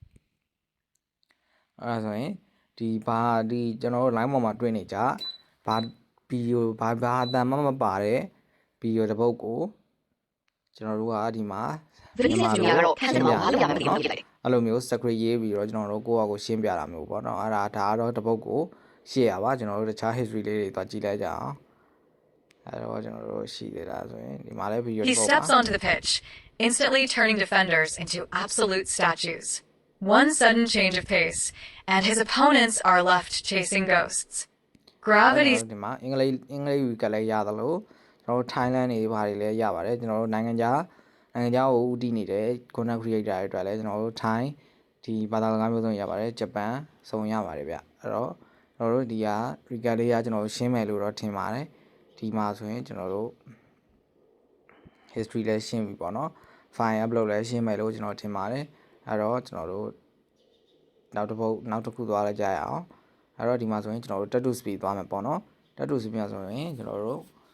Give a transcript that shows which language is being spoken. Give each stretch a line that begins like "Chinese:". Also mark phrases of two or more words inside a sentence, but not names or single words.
Burmese: အဲ့ဒါဆိုရင်ဒီဘာဒီကျွန်တော်တို့ line ပေါ်မှာတွေ့နေကြဘာဗီဒီယိုဘာအတန်မှမပါတဲ့ဗီဒီယိုတစ်ပုဒ်ကိုကျွန်တော်တို့ကဒီမှာ Vinicius Junior ကတော့ခန်းစစ်သမားကိုဘာလုပ်ရမှန်းမသိအောင်လုပ်ပြလိုက်တယ် အဲ့လိုမျိုး script ရေးပြီးတော့ကျွန်တော်တို့ကိုယ့်အကိုရှင်းပြတာမျိုးပေါ့နော်အဲ့ဒါကတော့တစ်ပုဒ်ကိုရှေ့ရပါကျွန်တော်တို့တခြား history လေးတွေသွားကြည့်လိုက်ကြအောင်အဲ့တော့ကျွန်တော်တို့ရှိသေးတာဆိုရင်ဒီမှာလည်း video
English: He steps onto the pitch, instantly turning defenders into absolute statues. One sudden change of pace, and his opponents are left chasing ghosts. Gravity
Burmese: ဒီမှာအင်္ဂလိပ်ကလည်းရသလိုကျွန်တော်တို့ Thailand တွေဘာတွေလည်းရပါတယ်ကျွန်တော်တို့နိုင်ငံခြားကိုဦးတည်နေတဲ့ content creator တွေအတွက်လည်းကျွန်တော်တို့ Thai ဒီဘာသာစကားမျိုးစုံရပါတယ်ဂျပန်စုံရပါတယ်ဗျအဲ့တော့ကျွန်တော်တို့ဒီက recap လေးကကျွန်တော်တို့ရှင်းမယ်လို့တော့ထင်ပါတယ်ဒီမှာဆိုရင်ကျွန်တော်တို့ history လည်းရှင်းပြီပေါ့နော်
English: file upload
Burmese: လည်းရှင်းမယ်လို့ကျွန်တော်ထင်ပါတယ်အဲ့တော့ကျွန်တော်တို့နောက်တစ်ခုသွားလိုက်ကြရအောင်အဲ့တော့ဒီမှာဆိုရင်ကျွန်တော်တို့
English: tattoo speed
Burmese: သွားမယ်ပေါ့နော်
English: tattoo speed
Burmese: ဆိုရင်ကျွန်တော်တို့